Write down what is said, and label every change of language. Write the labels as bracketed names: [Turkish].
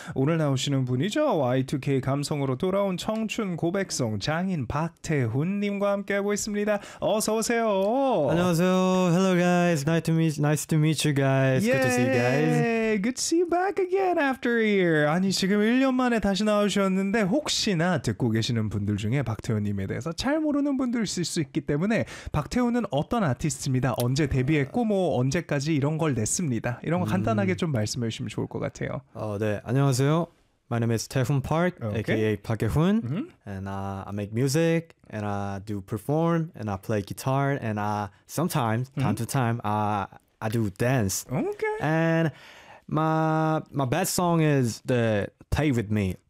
[Korean] 오늘 나오시는 분이죠. Y2K 감성으로 돌아온 청춘 고백송 장인 Park Tae-hoon님과 함께하고 있습니다. 어서 오세요. 안녕하세요. [English] Hello, guys. Nice to meet you guys. Yay. Good to see you guys. Good to see you back again after a year. [Korean] 아니, 지금 1년 만에 다시 나오셨는데 혹시나 듣고 계시는 분들 중에 박태훈님에 대해서 잘 모르는 분들 있을 수 있기 때문에 박태훈은 어떤 아티스트입니다. 언제 데뷔했고 뭐 언제까지 이런 걸 냈습니다. 이런 거 간단하게 좀 말씀해 주시면 좋을 것 같아요. 네, 안녕하세요. [English] My name is Tae-hoon Park, okay. aka Park Tae-hoon, and I make music, and I do perform, and I play guitar, and I sometimes, time to time, I do dance. Okay. And my best song is the Play With Me.